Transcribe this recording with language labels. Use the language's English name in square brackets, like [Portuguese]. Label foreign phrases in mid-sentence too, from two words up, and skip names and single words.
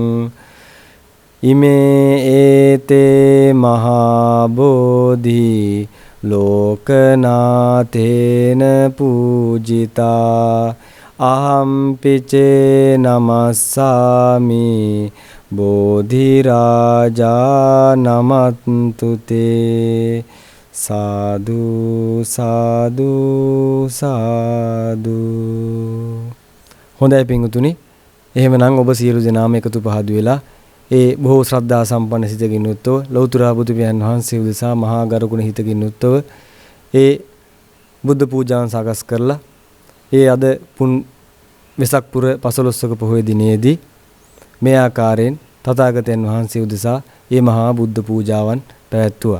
[Pali] ඉමේ ඒතේ මහා බෝධි ලෝකනාතේන පූජිතා අහම් පිචේ නමස්සාමි බෝධි රාජා නමන්තුතේ. [Sinhala] සාදු සාදු සාදු. හොඳයි පින්වතුනි, එහෙමනම් ඔබ සියලු දෙනාම එකතු පහදු වෙලා ඒ බොහෝ ශ්‍රද්ධා සම්පන්න සිතකින් යුක්තව ලෞතර බුදු පියාණන් වහන්සේ උදෙසා මහා ගරුකුණ හිතකින් යුක්තව ඒ බුද්ධ පූජාවන් සකස් කරලා ඒ අද වෙසක් පුර 15වක පොහොය දිනේදී මේ ආකාරයෙන් තථාගතයන් වහන්සේ උදෙසා මේ මහා බුද්ධ පූජාවන් පැවැත්වුවා.